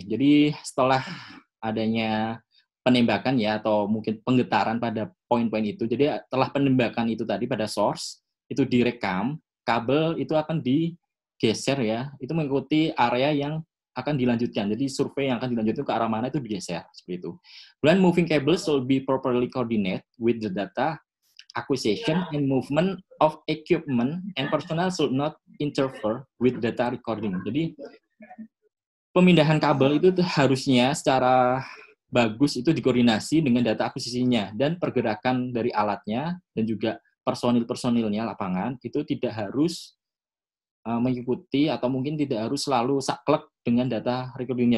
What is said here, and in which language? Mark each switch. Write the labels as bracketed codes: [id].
[id] Jadi setelah adanya penembakan ya atau mungkin penggetaran pada poin-poin itu, jadi setelah penembakan itu tadi pada source itu direkam, kabel itu akan digeser ya, itu mengikuti area yang akan dilanjutkan. Jadi survei yang akan dilanjutkan ke arah mana itu digeser seperti itu. Kemudian [en] moving cables will be properly coordinate with the data acquisition and movement of equipment and personnel should not interfere with data recording. [id] Jadi pemindahan kabel itu harusnya secara bagus itu dikoordinasi dengan data akuisisinya, dan pergerakan dari alatnya dan juga personil-personilnya lapangan itu tidak harus mengikuti atau mungkin tidak harus selalu saklek dengan data recordingnya.